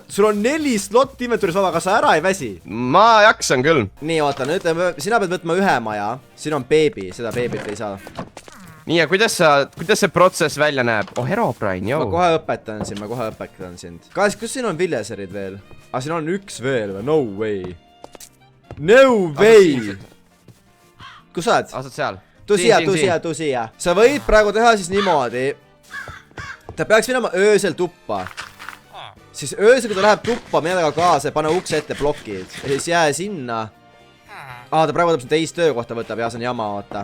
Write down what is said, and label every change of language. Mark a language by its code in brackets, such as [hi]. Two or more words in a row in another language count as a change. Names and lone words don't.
[et] Sul on 4 slot inventuuris vaba, kas sa ära ei väsi? Ma jaksan küll. Nii, oota, nüüd sina pead võtma ühe maja. Siin on beebi, seda beebit ei saa. Nii, ja kuidas see protsess välja näeb? Oh, Herobrine, joo. Ma kohe õpetan sind. Kas siin on villagerid veel? Siin on üks veel või? [en] No way. No way! [et] Kus sa oled? Asad seal. Tuu siia. Sa võid praegu teha siis niimoodi. Ta peaks minema öösel tuppa. Siis öösel, kui ta läheb tuppa, mine taga kaasa ja pane ukse ette blokid. Ja siis jää sinna. Ta praegu võtab siin teist töökohta võtab ja see on jama, oota.